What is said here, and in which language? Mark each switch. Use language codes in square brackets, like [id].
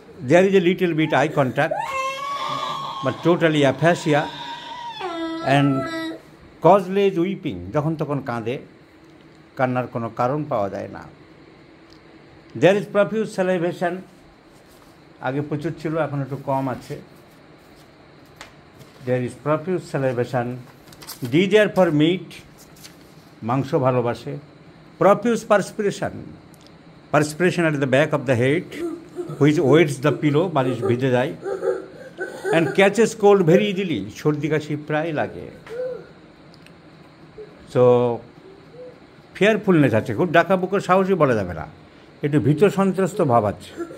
[en] There is a little bit eye contact, but totally aphasia and causeless weeping. [bn] যখন তখন কাঁদে, কান্নার কোনো কারণ পাওয়া যায় না। [en] There is profuse salivation. [bn] আগে প্রচুর ছিল, এখন একটু কম আছে। [en] There is profuse salivation. Desire for meat. [bn] মাংস ভালোবাসে। [en] Profuse perspiration. Perspiration at the back of the head, which wets the pillow, [bn] বালিশ ভিজে যায়। [en] And catches cold very easily. [bn] সর্দি কাশি প্রায় লাগে। So ফিয়ারফুলনেস আছে, খুব ডাকাবুকো সাহসী বলা যাবে না, একটু ভীত সন্ত্রস্ত ভাব আছে।